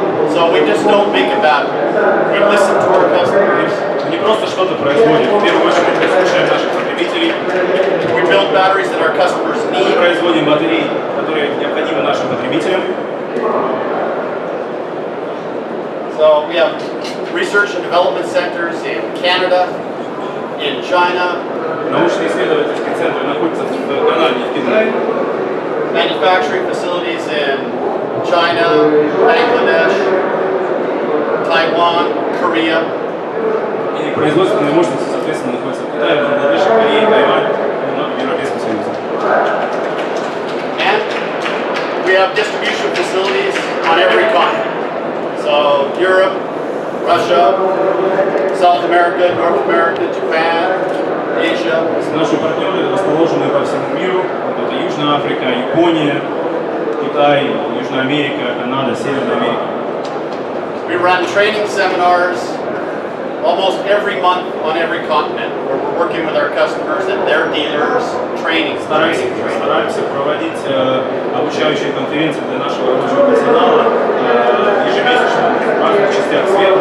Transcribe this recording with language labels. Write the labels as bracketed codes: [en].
[en] So we just don't make a battery. We listen to our customers. [ru] Не просто что-то производим. В первую очередь мы слушаем наших потребителей. [en] We build batteries that our customers [ru] Мы [en] need. [ru] производим батареи, которые необходимы нашим потребителям. [en] So we have research and development centers in Canada, in China, [ru] Научно-исследовательские центры находятся в Канаде и в Китае. [en] manufacturing facilities in China, Bangladesh, Taiwan, Korea. [ru] И производственные мощности, соответственно, находятся в Китае, Бангладеше, Корее, Тайвань и много в Европейском Союзе. [en] And we have distribution facilities on every continent. So Europe, Russia, South America, North America, Japan, Asia. [ru] Наши партнеры расположены по всему миру. Это Южная Африка, Япония, Китай, Южная Америка, Канада, Северная Америка. [en] We run training seminars almost every month on every continent, where we're working with our customers and their dealers, training. [ru] Стараемся проводить обучающие конференции для нашего рабочего персонала ежемесячно в разных частях света.